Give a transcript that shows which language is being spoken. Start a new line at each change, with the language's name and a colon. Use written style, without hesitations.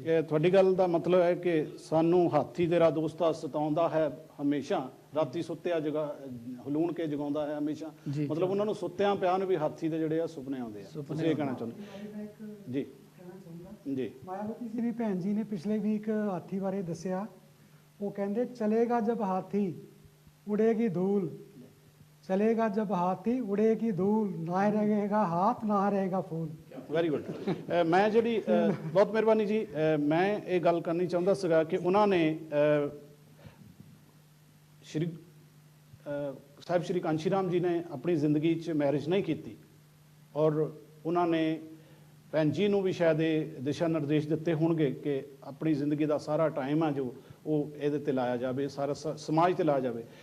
Punjabi: ਤੁਹਾਡੀ ਗੱਲ ਦਾ ਮਤਲਬ ਹੈ ਕਿ ਸਾਨੂੰ ਹਾਥੀ ਤੇਰਾ ਦੋਸਤਾ ਸਤਾਉਂਦਾ ਹੈ ਹਮੇਸ਼ਾ, ਰਾਤੀ ਸੁੱਤਿਆ ਹਲੂਣ ਕੇ ਜਗਾਉਂਦਾ ਹੈ ਹਮੇਸ਼ਾ। ਮਤਲਬ ਉਹਨਾਂ ਨੂੰ ਸੁੱਤਿਆਂ ਪਿਆ ਨੂੰ ਵੀ ਹਾਥੀ ਦੇ ਜਿਹੜੇ ਆ ਸੁਪਨੇ ਆਉਂਦੇ ਆ। ਤੁਸੀਂ ਇਹ ਕਹਿਣਾ ਚਾਹੁੰਦੇ ਜੀ? ਜੀ, ਮਾਇਆਵਤੀ ਜੀ ਦੀ ਭੈਣ ਜੀ ਨੇ ਪਿਛਲੇ ਵੀਕ ਹਾਥੀ ਬਾਰੇ ਦੱਸਿਆ। ਉਹ ਕਹਿੰਦੇ
Hindi: ਚਲੇਗਾ ਜਬ ਹਾਥੀ ਉੜੇਗੀ ਧੂਲ, चलेगा जब हाथी उड़ेगी धूल, ना रहेगा हाथ ना रहेगा फूल।
English: Very good.
Punjabi: ਮੈਂ ਜਿਹੜੀ ਬਹੁਤ ਮਿਹਰਬਾਨੀ ਜੀ, ਮੈਂ ਇਹ ਗੱਲ ਕਰਨੀ ਚਾਹੁੰਦਾ ਸੀਗਾ ਕਿ ਉਹਨਾਂ ਨੇ ਸਾਹਿਬ ਸ਼੍ਰੀ ਕਾਂਸ਼ੀ ਰਾਮ ਜੀ ਨੇ ਆਪਣੀ ਜ਼ਿੰਦਗੀ 'ਚ ਮੈਰਿਜ ਨਹੀਂ ਕੀਤੀ, ਔਰ ਉਹਨਾਂ ਨੇ ਭੈਣ ਜੀ ਨੂੰ ਵੀ ਸ਼ਾਇਦ ਇਹ ਦਿਸ਼ਾ ਨਿਰਦੇਸ਼ ਦਿੱਤੇ ਹੋਣਗੇ ਕਿ ਆਪਣੀ ਜ਼ਿੰਦਗੀ ਦਾ ਸਾਰਾ ਟਾਈਮ ਆ ਜੋ ਉਹ ਇਹਦੇ ਤੇ ਲਾਇਆ ਜਾਵੇ, ਸਾਰਾ ਸਮਾਜ ਤੇ ਲਾਇਆ ਜਾਵੇ।